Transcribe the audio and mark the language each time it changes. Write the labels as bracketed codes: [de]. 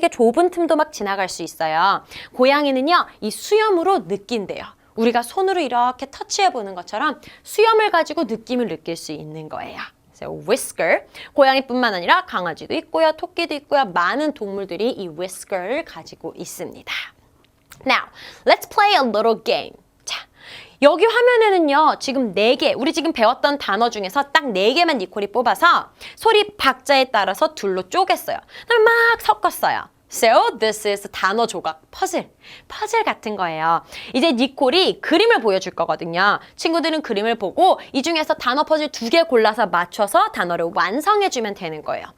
[ko] 되게 좁은 틈도 막 지나갈 수 있어요. 고양이는요, 이 수염으로 느낀대요. 우리가 손으로 이렇게 터치해보는 것처럼 수염을 가지고 느낌을 느낄 수 있는 거예요. 그래서 whisker, 고양이뿐만 아니라 강아지도 있고요, 토끼도 있고요, 많은 동물들이 이 whisker를 가지고 있습니다. [en] Now, let's play a little game. [ko] 자, 여기 화면에는요, 지금 4개, 우리 지금 배웠던 단어 중에서 딱 4개만 니콜이 뽑아서 소리 박자에 따라서 둘로 쪼갰어요. 그다음에 막 섞었어요. [en] So, this is [ko] 단어 조각, 퍼즐 같은 거예요. 이제 니콜이 그림을 보여줄 거거든요. 친구들은 그림을 보고 이 중에서 단어 퍼즐 2개 골라서 맞춰서 단어를 완성해주면 되는 거예요.